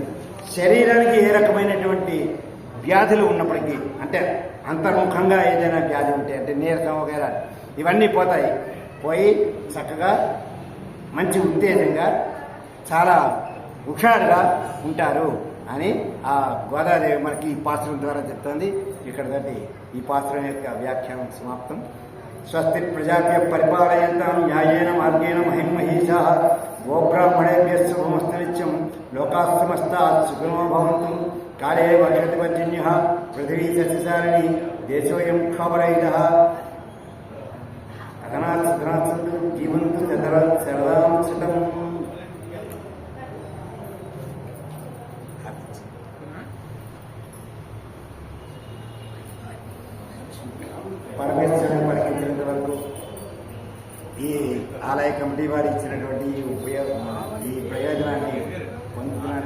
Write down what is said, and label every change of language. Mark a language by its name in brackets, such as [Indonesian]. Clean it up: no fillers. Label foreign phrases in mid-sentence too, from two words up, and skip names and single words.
[Telugu] శరీరానికి ఏ రకమైనటువంటి వ్యాధులు ఉన్నప్పటికీ, అంటే అంతర్ముఖంగా ఏదైనా వ్యాధి ఉంటే అంటే నీరసం వగైరా ఇవన్నీ పోతాయి. పోయి చక్కగా మంచి ఉత్తేజంగా చాలా హుషారుగా ఉంటారు అని ఆ గోదాదేవి మనకి ఈ పాత్రం ద్వారా చెప్తోంది. ఇక్కడ ఈ పాత్రం యొక్క వ్యాఖ్యానం సమాప్తం. [Sanskrit] స్వస్తి ప్రజాభ్య పరిపాలయంతాం న్యాయేన మార్గేణ మహిమహీషా గోబ్రాహ్మణేభ్యः శుభమస్తు నిత్యం. లోకాः సమస్తాः సుఖినో భవంతు. కాలే వర్షతి పర్జన్యः పృథివీ సస్యశాలిని దేశోऽयं క్షోభరహితः. అగనాథ్ సుఖనాథ్ సంతు జీవంతు శరదాం శతం. [Telugu] పరమేశ్వరుని పలికించినంత వరకు ఈ ఆలయ కమిటీ వారు ఇచ్చినటువంటి ఈ ప్రయోజనాన్ని పొందుతున్నాను.